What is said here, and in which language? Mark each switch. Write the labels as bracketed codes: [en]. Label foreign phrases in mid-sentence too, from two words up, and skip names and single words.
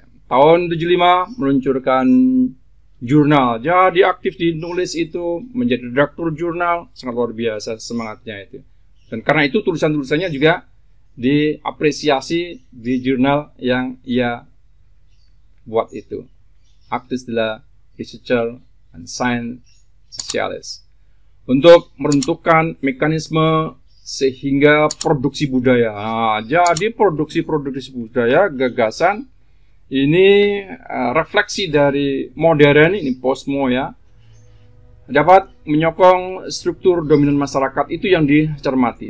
[id] Tahun 75 meluncurkan jurnal. Jadi aktif di nulis itu, menjadi redaktur jurnal, sangat luar biasa semangatnya itu. Dan karena itu tulisan-tulisannya juga diapresiasi di jurnal yang ia buat itu. Actes de la Recherche and Science Sociales. Untuk meruntuhkan mekanisme sehingga produksi budaya. Nah, jadi produksi budaya, gagasan ini refleksi dari modern ini, postmo ya, dapat menyokong struktur dominan masyarakat itu yang dicermati.